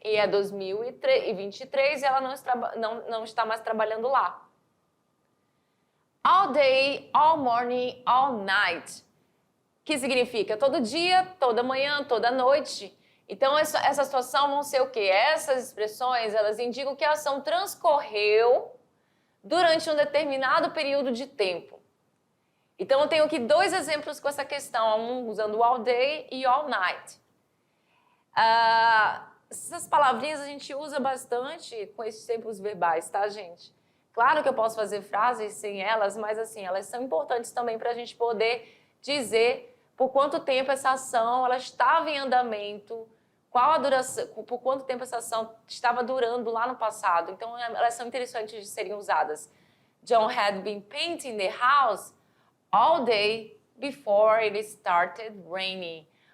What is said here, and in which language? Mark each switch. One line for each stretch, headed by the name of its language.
Portuguese: E é 2023 e ela não está mais trabalhando lá.
English: All day, all morning, all night.
Portuguese: Que significa todo dia, toda manhã, toda noite. Então, essa situação vão ser o quê? Essas expressões, elas indicam que a ação transcorreu durante um determinado período de tempo. Então, eu tenho aqui dois exemplos com essa questão, um usando all day e all night. Essas palavrinhas a gente usa bastante com esses tempos verbais, tá, gente? Claro que eu posso fazer frases sem elas, mas assim, elas são importantes também para a gente poder dizer por quanto tempo essa ação ela estava em andamento, qual a duração, por quanto tempo essa ação estava durando lá no passado. Então, elas são interessantes de serem usadas.
English: John had been painting the house all day before it started raining.